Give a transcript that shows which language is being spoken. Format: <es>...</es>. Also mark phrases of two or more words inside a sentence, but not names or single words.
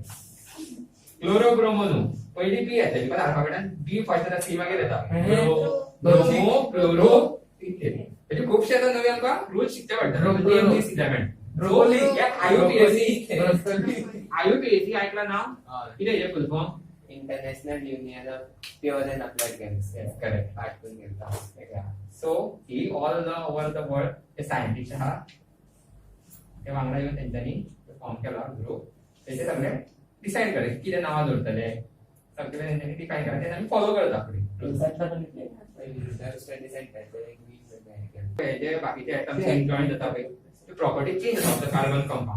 <kok>क्लोरो ब्रोमो न्हू, पयलीं बी येता बिकॉज अल्फाबेटान बी फर्स्ट येता, सी मागीर येता. ब्रोमो क्लोरो इथेन. म्हणजे खूपशे आता नवे आमकां रूल शिकचे पडटा.</kok> <en>this element</en> <kok>ब्रोकोली आयुपीएससी ऐकला नाव, कितें हेजें फुल फॉर्म?</kok> <en>International Union of Pure and Applied Chemistry.</en> <kok>करेक्ट. पाठवून घेतला. सो ही</kok> <en>all the over the world</en> <kok>ते सायंटिस्ट आहा ते वांगडा येवन तेंच्यांनी फॉर्म केला ग्रुप. तेचे सगळे डिसायड केले कितें नांवां दवरतले, सगळे तेंच्यांनी डिफायन केला, ते आमी फॉलो करता फुडें. जे बाकीचे एटम्स जॉईन जाता पळय ते प्रॉपर्टी चेंज जाता कार्बन कंपाउंड.</kok>